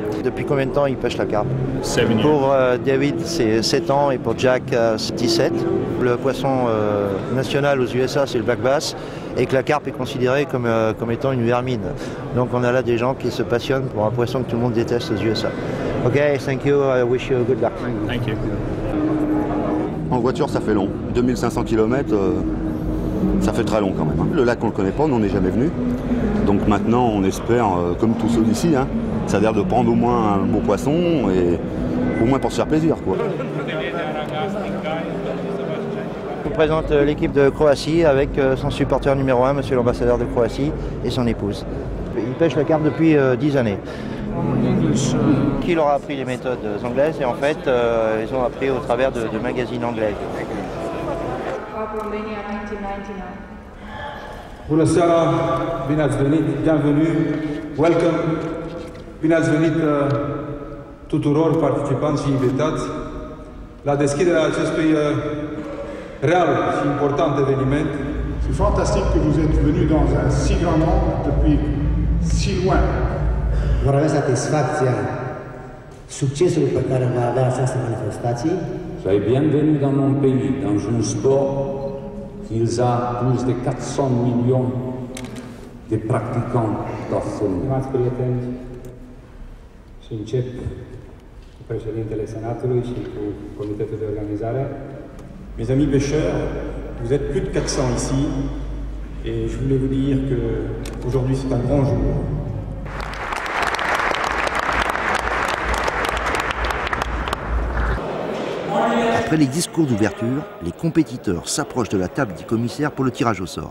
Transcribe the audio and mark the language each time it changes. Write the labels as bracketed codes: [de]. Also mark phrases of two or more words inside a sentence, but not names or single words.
[fr] Depuis combien de temps il pêche la carpe? Pour David, c'est 7 ans et pour Jack, c'est 17. Le poisson national aux USA, c'est le black bass et que la carpe est considérée comme étant une vermine. Donc on a là des gens qui se passionnent pour un poisson que tout le monde déteste aux USA. [en] Ok, thank you, I wish you good luck. Thank you. [fr] En voiture, ça fait long. 2500 km, ça fait très long quand même. Le lac, on ne le connaît pas, on n'est jamais venu. Donc maintenant, on espère, comme tous ceux d'ici, c'est-à-dire de prendre au moins un beau poisson et au moins pour se faire plaisir, quoi. Je vous présente l'équipe de Croatie avec son supporter numéro 1, monsieur l'ambassadeur de Croatie, et son épouse. Ils pêchent la carpe depuis 10 années. Qui leur a appris les méthodes anglaises et en fait, ils ont appris au travers de magazines anglais. [ro] Bună seara, bine ați venit, bienvenue, welcome, bine ați venit tuturor participanți și invitați la deschiderea acestui real și important eveniment. [fr] C'est fantastique que vous êtes venus dans un si grand nombre depuis si loin. [ro] Vor avea satisfacția succesului pe care va avea această manifestație. [fr] Soyez bienvenus dans mon pays, dans un sport qui a plus de 400 millions de pratiquants d'affaires. [ro] Stimați prieteni, și încep cu președintele Senatului și cu comitetul de organizare. [fr] Mes amis pêcheurs, vous êtes plus de 400 ici et je voulais vous dire qu'aujourd'hui c'est un grand jour. Après les discours d'ouverture, les compétiteurs s'approchent de la table du commissaire pour le tirage au sort.